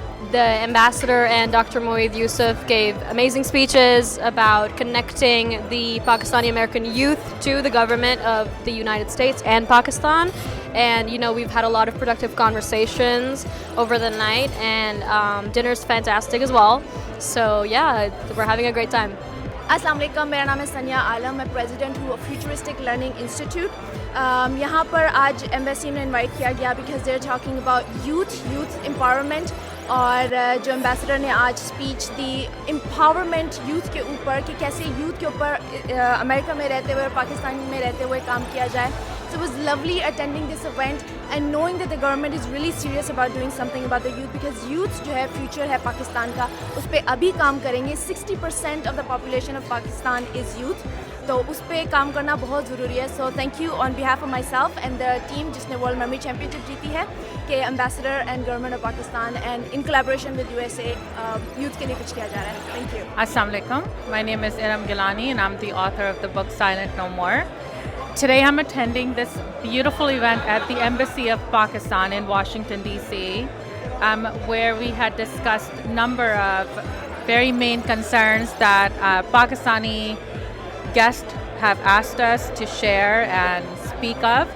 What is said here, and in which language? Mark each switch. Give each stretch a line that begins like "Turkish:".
English: The ambassador and Dr. Moeed Yusuf gave amazing speeches about connecting the Pakistani American youth to the government of the United States and Pakistan. And, you know, we've had a lot of productive conversations over the night, and dinner's fantastic as well. So, yeah, we're having a great time.
Urdu: السلام علیکم، میرا نام ہے سنیا عالم. میں president ہوں futuristic learning institute. یہاں پر آج ایمبیسی میں انوائٹ کیا گیا
English: because they are talking about
Urdu: youth empowerment. اور جو ایمبیسڈر نے آج اسپیچ دی امپاورمنٹ یوتھ کے اوپر کہ کیسے یوتھ کے اوپر امریکہ میں رہتے ہوئے اور پاکستان میں رہتے ہوئے کام کیا جائے.
English: So it was lovely attending this event and knowing that the government is really serious about doing something about the youth, because youth
Urdu: جو ہے
English: future
Urdu: ہے پاکستان کا, اس پہ ابھی کام کریں گے.
English: 60% of the population of Pakistan is youth,
Urdu: تو اس پہ کام کرنا بہت ضروری ہے.
English: so thank you on behalf of myself and the team
Urdu: جس نے
English: world memory championship
Urdu: جیتی ہے, کہ
English: ambassador and government of Pakistan and in collaboration with USA youth
Urdu: کے لیے کچھ کیا جا رہا ہے.
English: Thank you.
Urdu: السلام علیکم.
English: My name is Iram Gilani and I'm the author of the book Silent No More. Today I'm attending this beautiful event at the Embassy of Pakistan in Washington, D.C. where we had discussed a number of very main concerns that Pakistani guests have asked us to share and speak of.